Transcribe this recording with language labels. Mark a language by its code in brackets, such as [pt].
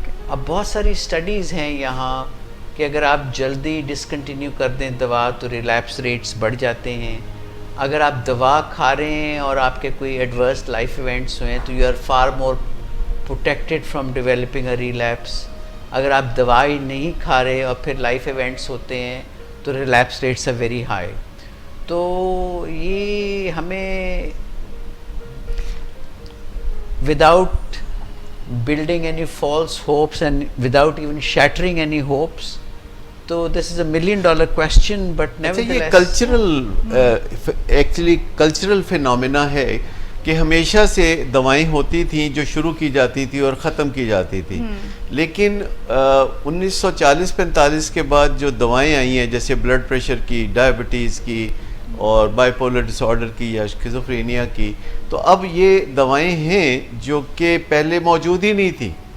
[ur] اب بہت ساری اسٹڈیز ہیں یہاں کہ اگر آپ جلدی ڈسکنٹینیو کر دیں دوا تو ریلیپس ریٹس بڑھ جاتے ہیں. اگر آپ دوا کھا رہے ہیں اور آپ کے کوئی ایڈورس لائف ایونٹس ہوئے تو [en] You are far more protected from developing a relapse. [ur] اگر آپ دوائی نہیں کھا رہے اور پھر لائف ایونٹس ہوتے ہیں تو relapse rates [en] Are very high. [ur] تو یہ ہمیں [en] without building any false hopes and without even shattering any hopes, so this is $1 million question, but nevertheless [ur] یہ کلچرل ایکچولی کلچرل فینومینا ہے کہ ہمیشہ سے دوائیں ہوتی تھیں جو شروع کی جاتی تھی اور ختم کی جاتی تھی, لیکن 1940-45 کے بعد جو دوائیں آئی ہیں جیسے بلڈ پریشر کی, ڈائبٹیز کی اور بائی پولر ڈس آرڈر کی یا اسکیزوفرینیا کی, تو اب یہ دوائیں ہیں جو کہ پہلے موجود ہی نہیں تھی.